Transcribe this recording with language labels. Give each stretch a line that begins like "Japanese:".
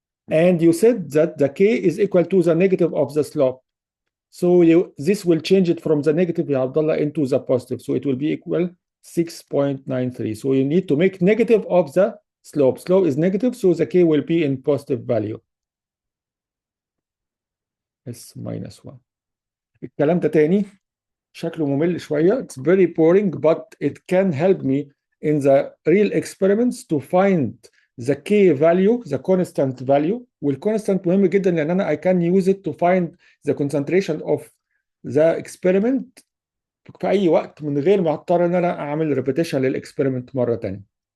English: And you said that the k is equal to the negative of the slope. So this will change it from the negative, Ya Abdullah, into the positive. So it will be equal 6.93. So you need to make negative of the slope. Slope is negative, so the k will be in positive value. S minus 1.
Arabic: الكلام ده تاني شكله ممل شوية.
English: It's very boring, but it can help me in the real experiments to find the k value, the constant value.
Arabic: والconstant مهم جدا لأن أنا
English: I can use it to find the concentration of the experiment
Arabic: في أي وقت من غير ما أضطر إن أنا أعمل repetition للإكسبيرمنت مرة تانية.